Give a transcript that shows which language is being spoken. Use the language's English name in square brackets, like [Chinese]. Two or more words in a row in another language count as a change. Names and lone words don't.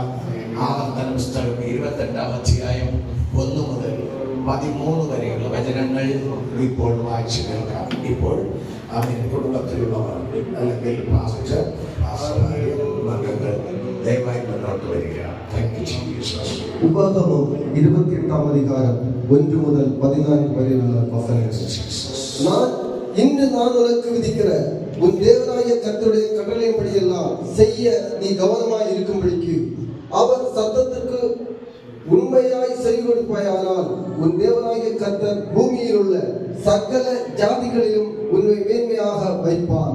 [Malayalam] ആവർത്തന പുസ്തകം 28-ാം അധ്യായം 1 മുതൽ 13 വരെയുള്ള വചനങ്ങൾ ഇപ്പോൾ വായിച്ചു കേൾക്കാം. ഇപ്പോൾ അവൻ കുടുംബത്തിലുള്ളവർ അല്ലെങ്കിൽ പാസ്റ്റർ, മകങ്ങൾ ദയവായി മുന്നോട്ട് വരിക. ഉപാഗമം 28-ാം അധികാരം 1 മുതൽ 14 വരെയുള്ള വചനങ്ങൾ. [Tamil] இன்று நான் உனக்கு விதிக்கிற உன் தேவனாகிய கர்த்தருடைய கட்டளையின்படியெல்லாம் செய்ய நீ கவனமாய் இருக்கும்படிக்கு அவர் சத்தத்திற்கு உண்மையாய் செவி கொடுப்பாயானால் உன் தேவனாகிய கர்த்தர் பூமியில் உள்ள சகல ஜாதிகளிலும் உன்னை மேன்மையாக வைப்பார்.